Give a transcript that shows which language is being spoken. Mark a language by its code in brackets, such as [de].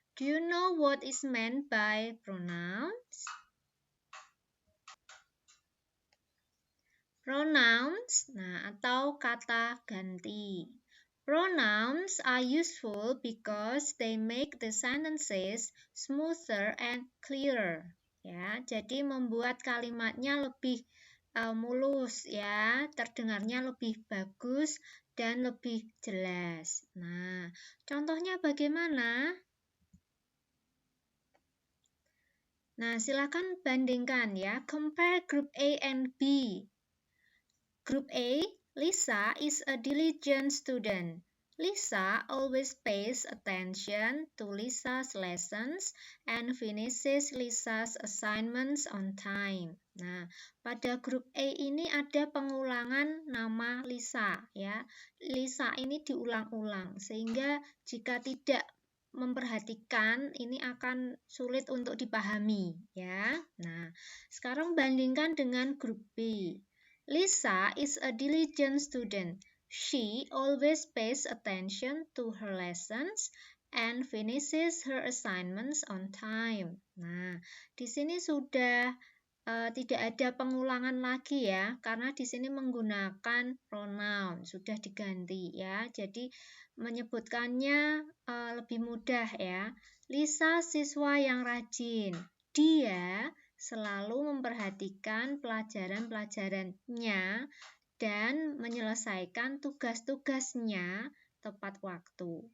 [en] Do you know what is meant by pronouns? [id] Pronouns, atau kata ganti. [en] Pronouns are useful because they make the sentences smoother and clearer. [id] Ya, jadi membuat kalimatnya lebih mulus ya, terdengarnya lebih bagus dan lebih jelas. Nah, contohnya bagaimana? Nah, silakan bandingkan ya, [en] compare group A and B. Group A, Lisa is a diligent student. Lisa always pays attention to Lisa's lessons and finishes Lisa's assignments on time. [id] Nah, pada grup A ini ada pengulangan nama Lisa ya. Lisa ini diulang-ulang sehingga jika tidak memperhatikan ini akan sulit untuk dipahami ya. Nah, sekarang bandingkan dengan grup B. [en] Lisa is a diligent student. She always pays attention to her lessons and finishes her assignments on time. [id] Nah, di sini sudah tidak ada pengulangan lagi ya, karena di sini menggunakan pronoun, sudah diganti ya. Jadi menyebutkannya lebih mudah ya. Lisa siswa yang rajin. Dia selalu memperhatikan pelajaran-pelajarannya dan menyelesaikan tugas-tugasnya tepat waktu.